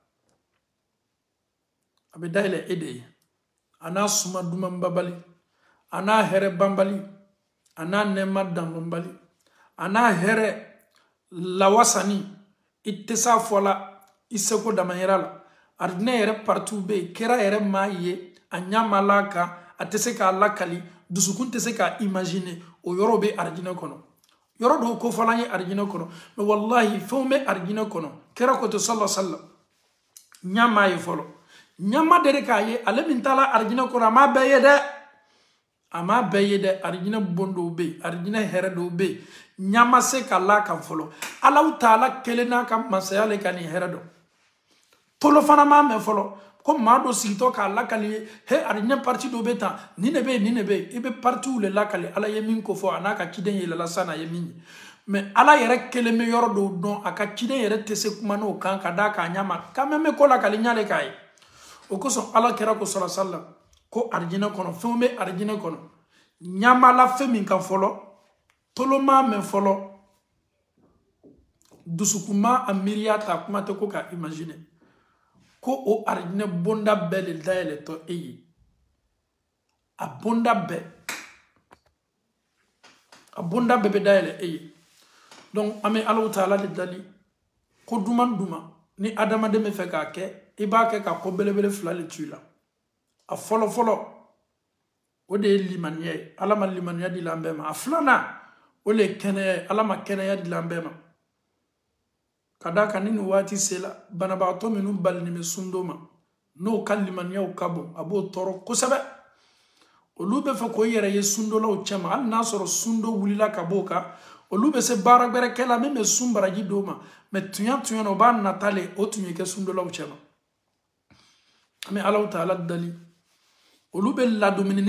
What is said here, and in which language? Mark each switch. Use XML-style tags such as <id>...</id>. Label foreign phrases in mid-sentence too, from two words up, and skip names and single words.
<bm>a bɛ dayɛlɛ e de ye a n'a suma dumanbabali a n'a hɛrɛ banbali a n'a nɛɛma danbanbali a n'a hɛrɛ lawasani i tɛ s'a fɔ la i seko damayira la arijina yɛrɛ partiu bɛ yen kira yɛrɛ maa ye a ɲa ma la kan a tɛ se k'a lakali dusukun tɛ se k'a imaginer o yɔrɔ bɛ arijinɛ kɔnɔ yɔrɔ dɔw kofɔla ye arijinɛ kɔnɔ mais wallahi fɛnw bɛ arijinɛ kɔnɔ kira ko to</bm> <ar>صلى الله عليه وسلم</ar> <bm>ɲama ye fɔlɔ ɲama de k'a ye ale min taara arijinɛ kɔnɔ a m'a bɛɛ ye dɛ a m'a bɛɛ ye dɛ arijinɛ bon dɔw bɛ yen arijinɛ hɛrɛ dɔw bɛ yen ɲama se ka la kan fɔlɔ</bm> <ar>الله تعالى</ar> <bm>kelen n'a ka masaya le ka nin hɛrɛ dɔn tolo fana m'a mɛn fɔlɔ ko maa dɔ sigitɔ k'a lakali ye he arijinɛ parti dɔ bɛ tan nin de bɛ yen nin de bɛ yen i bɛ partiw le lakali Ala ye min ko fɔ a n'a ka ciden yɛlɛla san a ye min ye mais Ala yɛrɛ kelen bɛ yɔrɔ dɔw dɔn a ka ciden yɛrɛ tɛ se kuma n'o kan ka d'a k'a ɲama k'a mɛn bɛ ko lakali ɲale k'a ye o kosɔn Ala kɛra ko</bm> <ar>صلى الله عليه وسلم</ar> <bm>ko arijinɛ kɔnɔ fɛnw bɛ arijinɛ kɔnɔ ɲamala fɛn min kan fɔlɔ tolo m'a mɛn fɔlɔ dusukun ma a miiriya ta kuma tɛ ko k'a imaginer ko o arijinɛ bonda bɛɛ le dayɛlɛtɔ e ye a bonda bɛɛ bɛ dayɛlɛ e ye donc an bɛ</bm> <ar>الله تعالى</ar> <bm>de dali ko duman duman ni adamaden bɛ fɛ k'a kɛ i b'a kɛ ka ko belebele 2 le tu la a fɔlɔ fɔlɔ o de ye limaniya ye Ala ma limaniya di la an bɛɛ ma a 2nan o de ye kɛnɛya ye Ala ma kɛnɛya di la an bɛɛ ma ka d'a kan ni nin waati sela banabagatɔ minnu balinen bɛ sundo ma n'o ka limaniyaw ka bon a b'o tɔɔrɔ kosɛbɛ olu bɛ fɛ k'o yɛrɛ ye sundolaw cɛ ma hali n'a sɔrɔ sundo wulila ka b'o kan olu bɛ se baara gbɛrɛ kɛ la min bɛ sun baraji d'o ma mais tuɲa na o b'a nata le o tun ye kɛ sundolaw cɛ ma an bɛ</bm> <ar>الله تعالى</ar> <bm>dali olu bɛ ladumunini</bm>